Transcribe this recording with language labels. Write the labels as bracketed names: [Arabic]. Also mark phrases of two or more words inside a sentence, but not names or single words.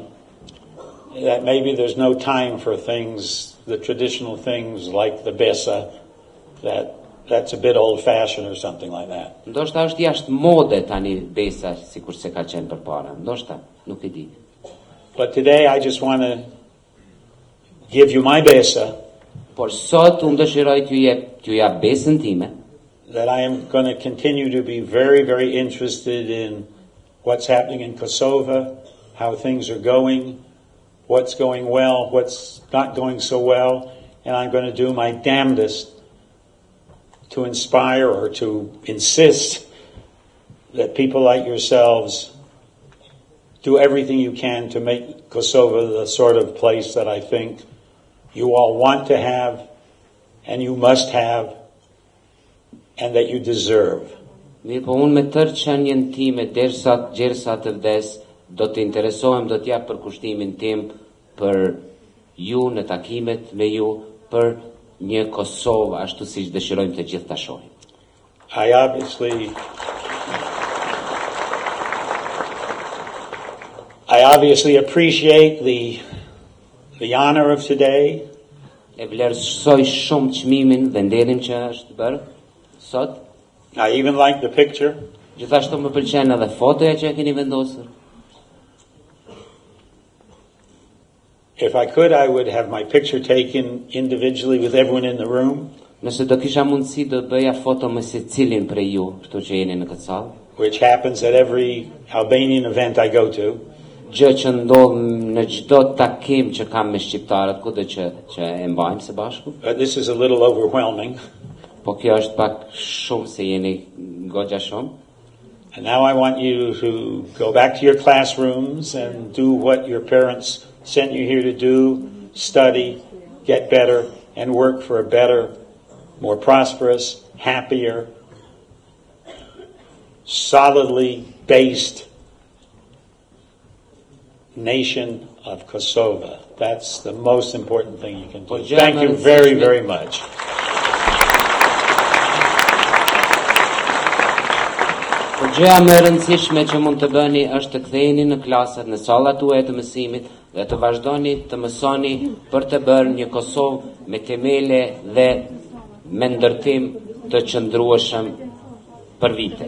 [English] That maybe there's no time for things, the traditional things like the besa, that's a bit old-fashioned or something like that. [Albanian] Ndoshta është jashtë mode tani besa, sikur se ka qenë përpara. Ndoshta, nuk e di. [English] But today I just want to give you my besa. [Albanian] Por sot unë dëshiroj t'ju jap besën time. [English] That I am going to continue to be very, very interested in what's happening in Kosova, how things are going, what's going well, what's not going so well, and I'm going to do my damnedest to inspire or to insist that people like yourselves do everything you can to make Kosovo the sort of place that I think you all want to have and you must have and that you deserve. [Albanian] Mirë, po unë me tërë qenjen time gjersa të vdes, do të interesohem, do t'jap për kushtimin tim për ju në takimet me ju, për një Kosovë ashtu siç dëshirojmë të gjithë ta shohim. [English] I obviously appreciate the honor of today. [Albanian] E vlerësoj shumë çmimin dhe nderin që është bërë sot. [English] I even like the picture. [Albanian] Gjithashtu më pëlqen edhe fotoja që e keni vendosur. [English] If I could, I would have my picture taken individually with everyone in the room. [Albanian] Nëse do kisha mundësi do bëja foto me secilin prej ju, këtu që jeni në këtë sallë. [English] Which happens at every Albanian event I go to. [Albanian] Gjë që ndodh në çdo takim që kam me shqiptarët, kudo që e mbajmë së bashku. [English] But this is a little overwhelming. [Albanian] Po kjo është pak shumë se jeni goxha shumë. [English] And now I want you to go back to your classrooms and do what your parents sent you here to do, study, get better, and work for a better, more prosperous, happier, solidly based nation of Kosovo. That's the most important thing you can do. Thank you very, very much. [Albanian] Po gjëja më e rëndësishme që mund të bëni është të ktheheni në klasat, në sallat tuaja të mësimit dhe të vazhdoni të mësoni për të bërë një Kosovë me themele dhe me ndërtim të qëndrueshëm për vite.